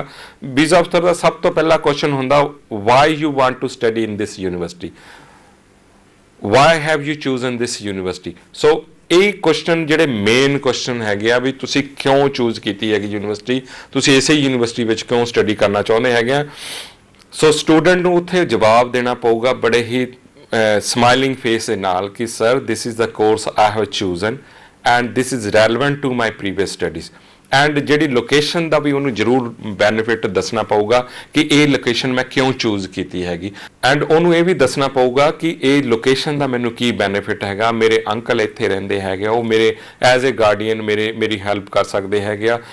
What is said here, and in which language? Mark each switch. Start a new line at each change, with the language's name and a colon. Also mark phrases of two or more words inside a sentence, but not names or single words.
Punjabi: ਵੀਜ਼ਾ ਅਫਸਰ ਦਾ ਸਭ ਤੋਂ ਪਹਿਲਾ ਕੁਐਸਚਨ ਹੁੰਦਾ
English: why you want to study in this university, why have you chosen this university.
Punjabi: ਸੋ ਇਹ ਕੁਐਸਚਨ ਜਿਹੜੇ ਮੇਨ ਕੁਐਸਚਨ ਹੈਗੇ ਆ ਵੀ ਤੁਸੀਂ ਕਿਉਂ ਚੂਜ਼ ਕੀਤੀ ਹੈਗੀ ਯੂਨੀਵਰਸਿਟੀ, ਤੁਸੀਂ ਇਸੇ ਯੂਨੀਵਰਸਿਟੀ ਵਿੱਚ ਕਿਉਂ ਸਟੱਡੀ ਕਰਨਾ ਚਾਹੁੰਦੇ ਹੈਗੇ ਆ। ਸੋ ਸਟੂਡੈਂਟ ਨੂੰ ਉੱਥੇ ਜਵਾਬ ਦੇਣਾ ਪਊਗਾ ਬੜੇ ਹੀ
English: smiling face
Punjabi: ਦੇ ਨਾਲ ਕਿ
English: sir this is the course I have chosen and this is relevant to my previous studies।
Punjabi: ਐਂਡ ਜਿਹੜੀ ਲੋਕੇਸ਼ਨ ਦਾ ਵੀ ਉਹਨੂੰ ਜ਼ਰੂਰ ਬੈਨੀਫਿਟ ਦੱਸਣਾ ਪਊਗਾ ਕਿ ਇਹ ਲੋਕੇਸ਼ਨ ਮੈਂ ਕਿਉਂ ਚੂਜ਼ ਕੀਤੀ ਹੈਗੀ। ਐਂਡ ਉਹਨੂੰ ਇਹ ਵੀ ਦੱਸਣਾ ਪਊਗਾ ਕਿ ਇਹ ਲੋਕੇਸ਼ਨ ਦਾ ਮੈਨੂੰ ਕੀ ਬੈਨੀਫਿਟ ਹੈਗਾ। ਮੇਰੇ ਅੰਕਲ ਇੱਥੇ ਰਹਿੰਦੇ ਹੈਗੇ, ਉਹ ਮੇਰੇ
English: as a guardian
Punjabi: ਮੇਰੀ ਹੈਲਪ ਕਰ ਸਕਦੇ ਹੈਗੇ ਆ।